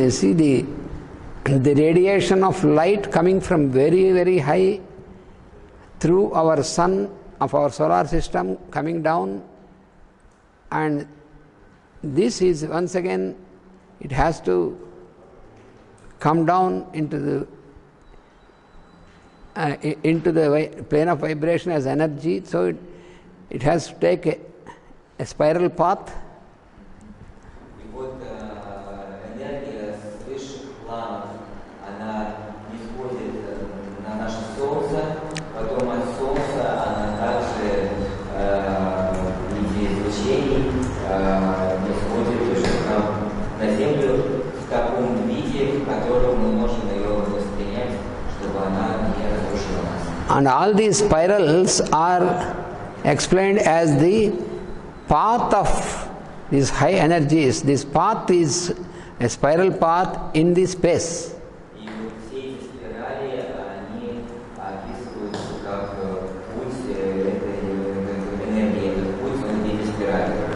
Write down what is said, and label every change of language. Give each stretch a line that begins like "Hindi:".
English: You see the radiation of light coming from very, very high through our sun of our solar system coming down, and this is once again, it has to come down into the plane of vibration as energy, so it has to take a spiral path.
Russian: И вот энергия с высших планов, она исходит на наше Солнце, потом от Солнца она также в виде излучений исходит уже к нам на Землю в таком виде, в котором мы можем ее воспринять, чтобы она не разрушила нас.
English: And all these spirals are explained as the path of these high energies. This path is a spiral path in the space.
Russian: И вот все эти спирали, они описываются как путь этой энергии, этот путь он в виде спирали.